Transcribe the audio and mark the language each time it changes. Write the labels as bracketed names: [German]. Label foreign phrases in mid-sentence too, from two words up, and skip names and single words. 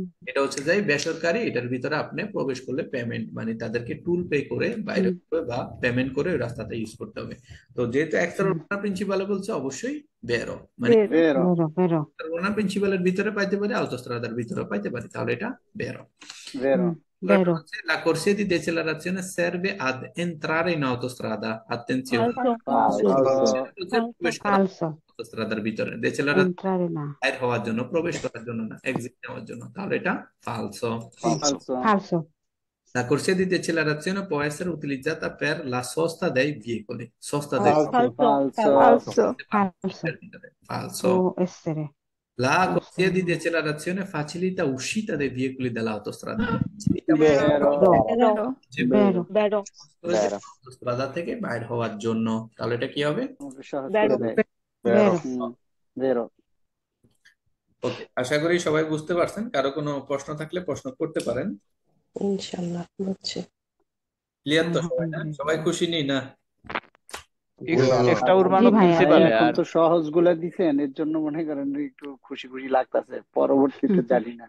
[Bangla] এটা হচ্ছে যাই বেসরকারি, এটার ভিতরে আপনি প্রবেশ করলে পেমেন্ট, মানে তাদেরকে টুল পে করে বাইরে হুম হবে বা পেমেন্ট করে ওই রাস্তাটা ইউজ করতে হবে। তো যেহেতু একটা হুম প্রিন্সিপাল বলছে অবশ্যই বেরো, মানে বেরো। vero, বেরো বেরো প্রিন্সিপালের ভিতরে পাইতে পারি, আউটোস্ট্রাদার ভিতরে পাইতে পারি, তাহলে এটা বেরো। vero, হুম পরেরটা বেরো [Italian] হচ্ছে la corsia di decelerazione serve ad entrare in autostrada, attenzione, [Bangla] ফালসো। falso falso, সেটা হচ্ছে ফালসো। প্রবেশ করা ফালসো অটোস্ট্রাদার ভিতরে, ডেসেলারেশন এন্ট্রারে না বাইর হওয়ার জন্য, প্রবেশ করার জন্য না, এক্সিট নেওয়ার জন্য, তাহলে এটা ফালসো। falso falso, ফালসো [Italian] La corsia di decelerazione può essere utilizzata per la sosta dei veicoli, sosta dei [Bangla] falso, ফালসো। falso ফালসো। ফালসো falso। [Italian] può essere La può corsia di essere decelerazione facilita uscita dei veicoli dall'autostrada, facilita [Bangla] vero, বেরো vero বেরো বেরো vero অটোস্ট্রাদা থেকে বাইর হওয়ার জন্য, তাহলে এটা কি হবে? আমাকে সহজ বেরো করে দেয় vero বেরো vero, ওকে, আশা করি সবাই বুঝতে পারছেন। কারো কোনো প্রশ্ন থাকলে প্রশ্ন করতে পারেন। ইনশাল্লাহ বুঝছি। ক্লিয়ার তো সবাই? না সবাই আলহামদুলিল্লাহ খুশি নেই না? এক্সট্রা আর উরবানো জি ভাইয়া ভাই প্রিন্সিপালে এখন আর তো সহজ গুলা দিছেন, এর জন্য মনে করেন একটু খুশি খুশি লাগতেছে, পরবর্তীতে জানি না